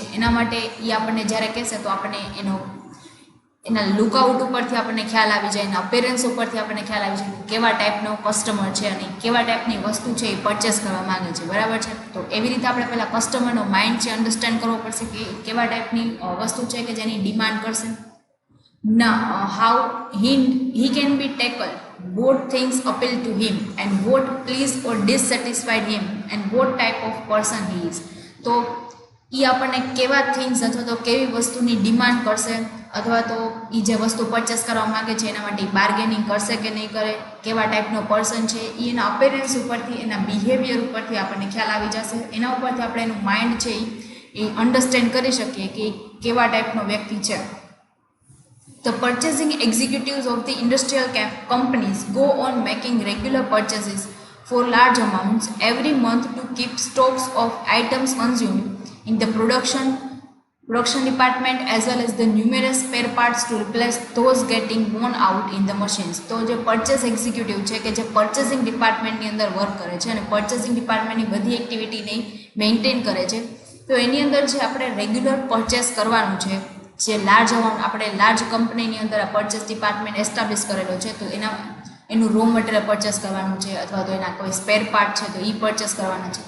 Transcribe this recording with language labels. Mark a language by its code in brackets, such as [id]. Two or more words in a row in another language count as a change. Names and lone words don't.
[gu] એના માટે એ આપણને જ્યારે કહેશે તો આપણને એના લુકઆઉટ ઉપરથી આપણને ખ્યાલ આવી જાય, એના અપેરન્સ ઉપરથી આપણને ખ્યાલ આવી જાય કેવા ટાઈપનો કસ્ટમર છે અને કેવા ટાઈપની વસ્તુ છે એ પરચેસ કરવા માગે છે. બરાબર છે. તો એવી રીતે આપણે પહેલાં કસ્ટમરનો માઇન્ડ છે અન્ડરસ્ટેન્ડ કરવો પડશે કે કેવા ટાઈપની વસ્તુ છે કે જેની ડિમાન્ડ કરશે. [en] Now, how he can be tackled, what things appeal to him and what please or dissatisfied him and what type of person he is. [gu] તો એ આપણને કેવા થિંગ્સ અથવા તો કેવી વસ્તુની ડિમાન્ડ કરશે, અથવા તો એ જે વસ્તુ પરચેસ કરવા માગે છે એના માટે બાર્ગેનિંગ કરશે કે નહીં કરે, કેવા ટાઈપનો પર્સન છે, એ એના અપેરન્સ ઉપરથી, એના બિહેવિયર ઉપરથી આપણને ખ્યાલ આવી જશે. એના ઉપરથી આપણે એનું માઇન્ડ છે એ અન્ડરસ્ટેન્ડ કરી શકીએ કે કેવા ટાઈપનો વ્યક્તિ છે. [en] The purchasing executives of the industrial companies go on making regular purchases for large amounts every month to keep stocks of items consumed in the production department as well as the numerous spare parts to replace those getting worn out in the machines. [gu] તો જે [en] purchase executive [gu] છે કે જે [en] purchasing departmentની [gu] અંદર વર્ક કરે છે અને [en] purchasing departmentની [gu] બધી એક્ટિવિટીને મેન્ટેન કરે છે, તો એની અંદર જે આપણે [en] regular purchase [gu] કરવાનું છે, જે [en] large amount [gu] આપણે [en] large companyની [gu] અંદર આ [en] purchase department establish [gu] કરેલો છે, તો એનું [en] raw material purchase [gu] કરવાનું છે અથવા તો એના કોઈ [en] spare part [gu] છે તો એ પરચેસ કરવાના છે.